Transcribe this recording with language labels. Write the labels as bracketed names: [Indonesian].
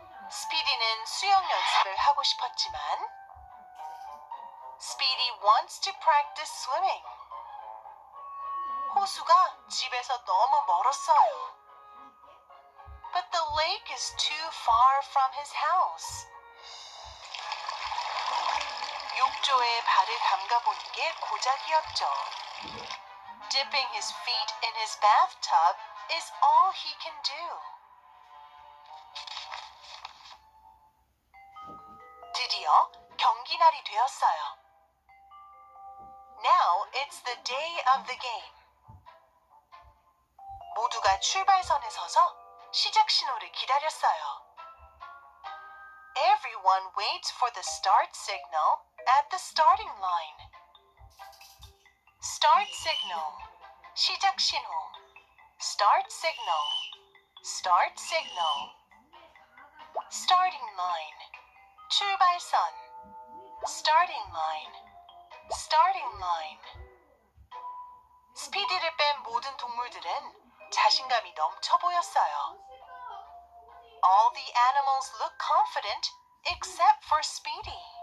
[Korean] 스피디는 수영 연습을 하고 싶었지만 [English] Speedy wants to practice swimming. [Korean] 호수가 집에서 너무 멀었어요. [English] But the lake is too far from his house. [Korean] 욕조에 발을 담가보는 게 고작이었죠. [English] Dipping his feet in his bathtub is all he can do. [Korean] 드디어 경기 날이 되었어요. [English] Now it's the day of the game. [Korean] 모두가 출발선에 서서 시작 신호를 기다렸어요. [English] Everyone waits for the start signal at the starting line. Start signal. [Korean] 시작 신호. [English] Start signal. Start signal. Starting line. 출발선. Starting line. Starting line. [Korean] 스피디를 뺀 모든 동물들은 자신감이 넘쳐 보였어요. [English] All the animals look confident except for Speedy.